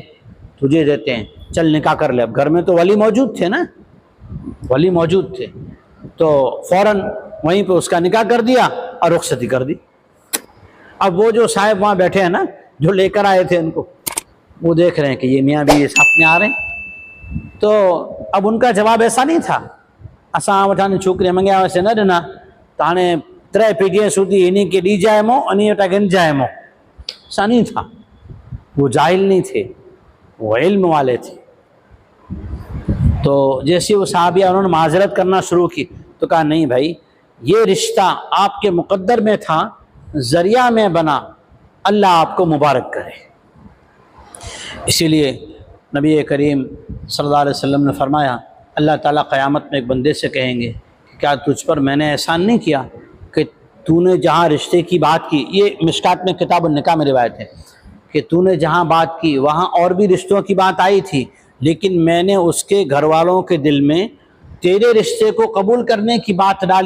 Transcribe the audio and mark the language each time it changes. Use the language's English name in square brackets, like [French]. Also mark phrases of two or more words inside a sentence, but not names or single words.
[Hindi] तुझे देते हैं, चल निकाह कर ले। अब घर में तो वली मौजूद थे ना, वली मौजूद थे, तो फ़ौरन वहीं पे उसका निकाह कर दिया और रुखसती कर दी। अब वो जो साहब वहाँ बैठे हैं ना, जो लेकर आए थे उनको, वो देख रहे हैं कि ये मियाँ बीवी साथ में आ रहे हैं। तो अब उनका जवाब ऐसा नहीं था, [Sindhi] असां वटां छोकिरी मंगिया हुआसीं न ॾिना त हाणे 3 पीढ़ीअ सूदी इन्हीं के डी जाएमो इन्हीं वटां गिन जाएमो। [Hindi] ऐसा नहीं था, वो जाहिल नहीं थे, वो इल्म वाले थे। तो जैसे वो साहबिया उन्होंने माजरत करना शुरू की तो कहा नहीं भाई, ये रिश्ता आपके मुकद्दर में था, ज़रिया में बना, अल्लाह आपको मुबारक करे। इसीलिए नबी करीम [Arabic] صلى الله عليه وسلم [Hindi] ने फरमाया, अल्लाह ताला क़यामत में एक बंदे से कहेंगे कि क्या तुझ पर मैंने एहसान नहीं किया कि तूने जहाँ रिश्ते की बात की, ये मिशकात में किताब निकाह में रिवायत है कि तूने जहाँ बात की वहाँ और भी रिश्तों की बात आई थी, लेकिन मैंने उसके घर वालों के दिल में तेरे रिश्ते को कबूल करने की बात डाली।